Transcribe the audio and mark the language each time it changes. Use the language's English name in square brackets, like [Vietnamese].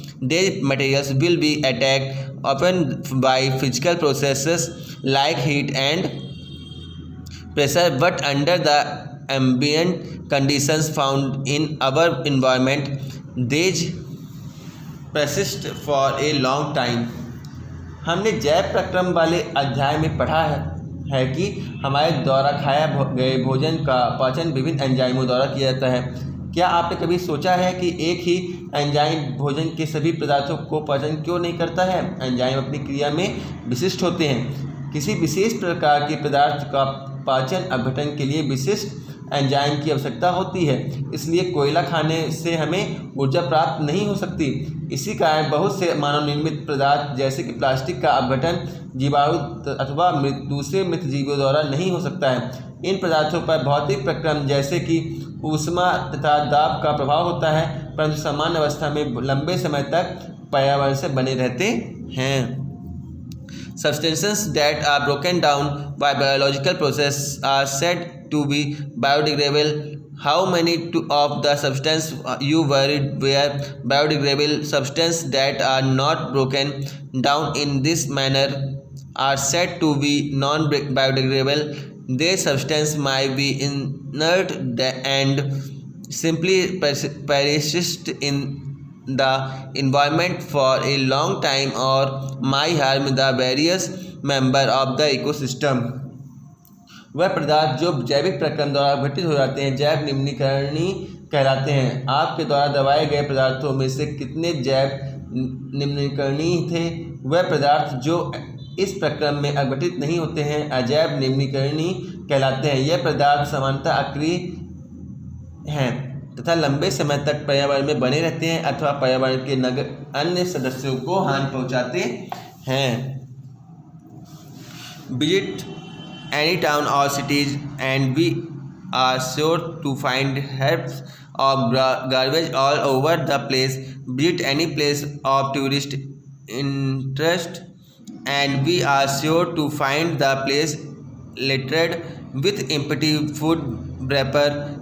[English] These materials will be attacked often by physical processes like heat and pressure, but under the ambient conditions found in our environment, these persist for a long time. [Hindi] हमने जैव प्रक्रम वाले अध्याय में पढ़ा है कि हमारे द्वारा खाया गए भोजन का पाचन विभिन्न एंजाइमों द्वारा किया जाता है। क्या आपने कभी सोचा है कि एक ही एंजाइम भोजन के सभी पदार्थों को पाचन क्यों नहीं करता है? एंजाइम अपनी क्रिया में विशिष्ट होते हैं। किसी विशेष प्रकार के पदार्थ का पाचन अपघटन के लिए विशिष्ट एंजाइम की आवश्यकता होती है, इसलिए कोयला खाने से हमें ऊर्जा प्राप्त नहीं हो सकती। इसी कारण बहुत से मानव निर्मित पदार्थ जैसे कि प्लास्टिक का अपघटन जीवाणु अथवा दूसरे मृत जीवों द्वारा नहीं हो सकता है। इन पदार्थों पर भौतिक प्रक्रम जैसे कि ऊष्मा तथा दाब का प्रभाव होता है, परंतु सामान्य अवस्था में लंबे समय तक पर्यावरण से बने रहते हैं। [English] Substances that are broken down by biological process are said to be biodegradable. How many of the substances you worried were biodegradable? Substances that are not broken down in this manner are said to be non-biodegradable. These substances might be inert and simply persist in the environment for a long time or might harm the various member of the ecosystem. [Hindi] वह पदार्थ जो जैविक प्रक्रम द्वारा अपघटित हो जाते हैं जैव निम्नीकरणीय कहलाते हैं। आपके द्वारा दबाए गए पदार्थों में से कितने जैव निम्नीकरणीय थे? वह पदार्थ जो इस प्रक्रम में अपघटित नहीं होते हैं अजैव निम्नीकरणीय कहलाते हैं। यह पदार्थ सामान्यतः अक्रिय हैं तथा लंबे समय तक पर्यावरण में बने रहते हैं अथवा पर्यावरण के अन्य सदस्यों को हानि पहुंचाते हैं। [English] Visit any town or cities and we are sure to find heaps of garbage all over the place. Visit any place of tourist interest and we are sure to find the place littered with empty food wrapper.